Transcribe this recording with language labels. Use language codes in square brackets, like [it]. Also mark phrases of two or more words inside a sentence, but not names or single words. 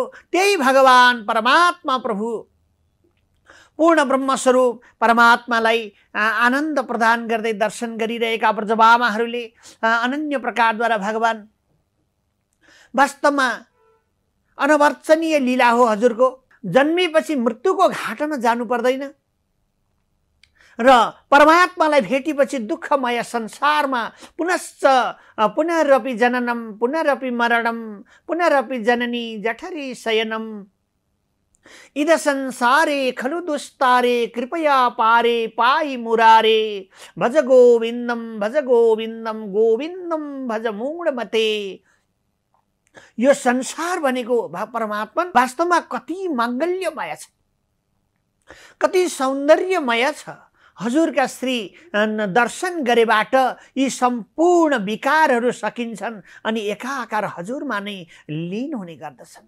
[ne] त्यही भगवान परमात्मा प्रभु पूर्ण ब्रह्मस्वरूप परमात्मालाई आनन्द प्रदान गर्दै दर्शन गरिरहेका ब्रजबामाहरूले अनन्य प्रकारद्वारा भगवान वास्तवमा अनवर्चनीय लीला हो। हजुरको जन्मेपछि मृत्युको घाटमा जानु पर्दैन र परमात्मालाई भेटेपछि दुःखमय संसारमा पुनश्च [sa] पुनरपि जननम पुनरपि मरणम पुनरपि जननी जठरी शयनम इद संसारे खलु दुस्तारे कृपया पारे पाई मुरारे भज गोविंदम गोविंदम भज मूढमते। [ne] यो संसार भनेको परमात्मा वास्तवमा कति माङ्गल्यमय छ, कति सौन्दर्यमय छ। हजुरका श्री दर्शन गरेबाट यी सम्पूर्ण विकारहरू सकिन्छन् अनि एकाकार हजुरमा नै लीन हुने गर्दछन्।